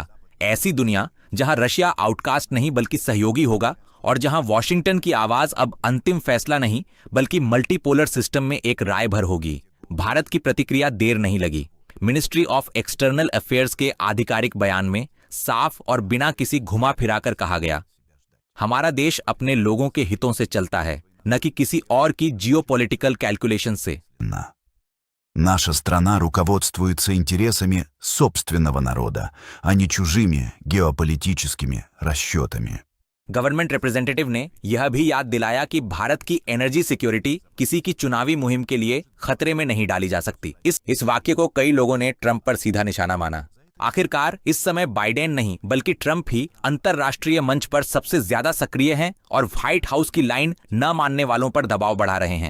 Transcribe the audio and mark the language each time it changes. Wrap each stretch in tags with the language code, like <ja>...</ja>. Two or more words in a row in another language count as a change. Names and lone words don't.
<hi>ऐसी दुनिया जहां रशिया आउटकास्ट नहीं बल्कि सहयोगी होगा और जहां वॉशिंगटन की आवाज अब अंतिम फैसला नहीं बल्कि</hi> <en>multipolar system</en> <hi>में एक राय भर होगी। भारत की प्रतिक्रिया देर नहीं लगी। मिनिस्ट्री ऑफ एक्सटर्नल अफेयर्स के आधिकारिक बयान में साफ और बिना किसी घुमा फिराकर कहा गया, हमारा देश अपने लोगों के हितों से चलता है, न कि किसी और की</hi> <en>geopolitical calculation</en> <hi>से।</hi> <ru>Наша страна руководствуется интересами собственного народа, а не чужими геополитическими расчетами.</ru> <en>government representative</en> <hi>ने यह भी याद दिलाया कि भारत की</hi> <en>energy security</en> <hi>किसी की चुनावी मुहिम के लिए खतरे में नहीं डाली जा सकती। इस वाक्य को कई लोगों ने ट्रंप पर सीधा निशाना माना। आखिरकार इस समय बाइडेन नहीं बल्कि ट्रंप ही अंतरराष्ट्रीय मंच पर सबसे ज्यादा सक्रिय हैं और व्हाइट हाउस की लाइन न मानने वालों पर दबाव बढ़ा रहे हैं।</hi>